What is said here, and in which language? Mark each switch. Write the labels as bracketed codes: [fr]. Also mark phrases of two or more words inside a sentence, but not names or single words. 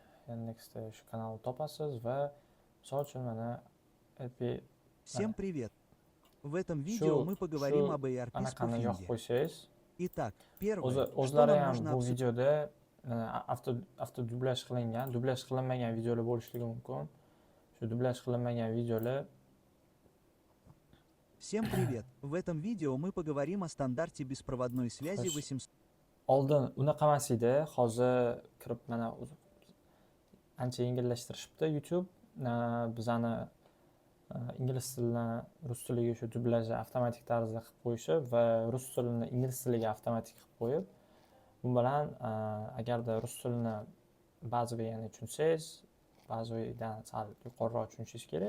[uz] Yandexda shu kanalni topasiz va misol uchun mana [ru] Всем привет! В этом [uz] shu [ru] видео мы поговорим об ARP [uz] anaqani yoqib [ru] спуфинге. [uz] qo'ysangiz, [ru] Итак, первое, что [uz] o'zlari [ru] нам [uz] ham [ru] нужно [uz] bu [ru] обсудить. [uz] videoda avtodublyaj qilingan, dublyaj qilinmagan videolar bo'lishligi mumkin. Shu dublyaj qilinmagan videolar [ru] Всем привет! В этом видео мы поговорим о стандарте беспроводной связи [uz] Xo'sh. 800. oldin unaqa emas edi. Hozir kirib mana ancha yengillashtirishibdi YouTube. Bizani ingliz tilidan rus tiliga shu dublyajni avtomatik tarzda qilib qo'yishi va rus tilini ingliz tiliga avtomatik qilib qo'yib, bu bilan agarda rus tilini ba'zi ya'ni tushunsangiz, ba'zidan sal yuqoriroq tushunishingiz kerak.